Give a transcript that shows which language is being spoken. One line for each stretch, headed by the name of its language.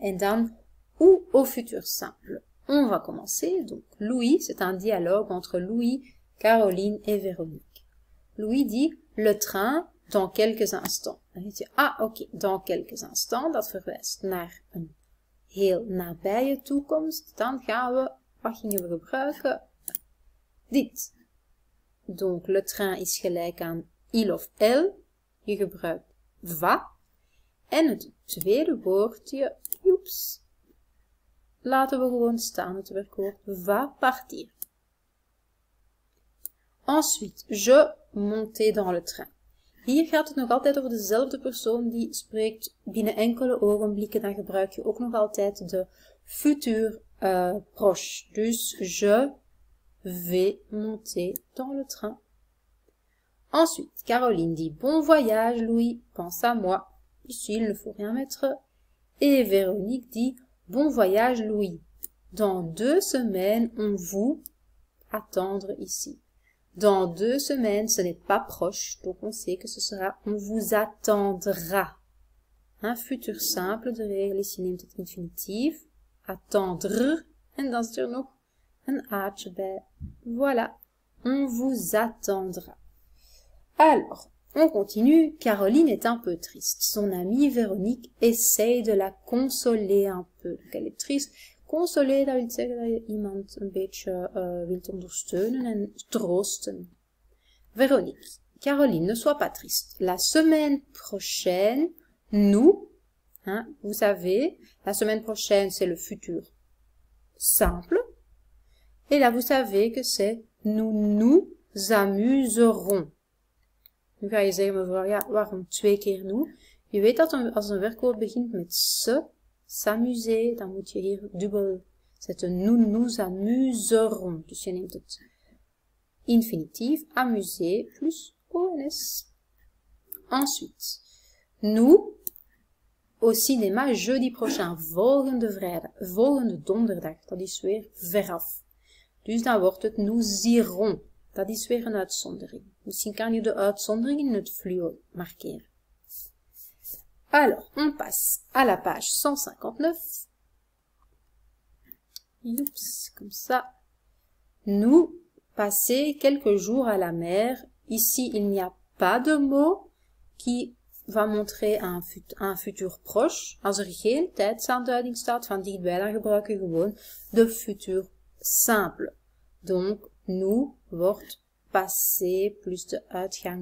Dutch: En dan,
French: ou au futur simple. On va commencer. Donc, Louis, c'est un dialogue entre Louis, Caroline et Véronique. Louis dit, le train dans quelques instants.
Dutch: Dan weet je, oké,
French: dans quelques instants,
Dutch: dat verwijst naar een heel nabije toekomst. Dan gaan we, wat gingen we gebruiken? Dit.
French: Donc, le train
Dutch: is gelijk aan il of elle. Je gebruikt va. En het tweede woordje, joeps, laten we gewoon staan, het werkwoord va partir.
French: Ensuite, je montais dans le train.
Dutch: Hier gaat het nog altijd over dezelfde persoon die spreekt binnen enkele ogenblikken. Dan gebruik je ook nog altijd de futur proche. Dus
French: je vais monter dans le train. Ensuite, Caroline dit bon voyage Louis, pense à moi. Ici, il ne faut rien mettre. Et Véronique dit bon voyage Louis. Dans 2 semaines, on vous attendre ici. Dans 2 semaines, ce n'est pas proche, donc on sait que ce sera on vous attendra. Un futur simple,
Dutch: de regel is je neemt het infinitief, attendre, en dan zit er nog een aatje bij.
French: Voilà, on vous attendra. Alors, on continue. Caroline est un peu triste. Son amie Véronique essaye de la consoler un peu. Donc elle est triste.
Dutch: Consoler, dat wil zeggen dat je iemand een beetje wilt ondersteunen en troosten.
French: Véronique, Caroline, ne sois pas triste. La semaine prochaine, nous, vous savez, la semaine prochaine, c'est le futur simple. Et là, vous savez que c'est nous nous amuserons.
Dutch: Nu ga je zeggen, mevrouw, ja, waarom 2 keer nous? Je weet dat als een werkwoord begint met se, s'amuser, dan moet je hier dubbel zetten.
French: Nous nous amuserons.
Dutch: Dus je neemt het infinitief, amuser plus ons.
French: Ensuite, nous, au cinéma jeudi prochain,
Dutch: volgende vrijdag, volgende donderdag, dat is weer veraf. Dus dan wordt het
French: nous irons.
Dutch: Dat is weer een uitzondering. Misschien kan je de uitzondering in het fluo markeren.
French: Alors, on passe à la page 159. Oups, comme ça. Nous, passer quelques jours à la mer. Ici, il n'y a pas de mot qui va montrer un futur proche.
Dutch: Als er geen tijdsaanduiding staat van dichtbij, dan gebruiken we gewoon de futur simple.
French: Donc, nous
Dutch: wordt passer plus de uitgang.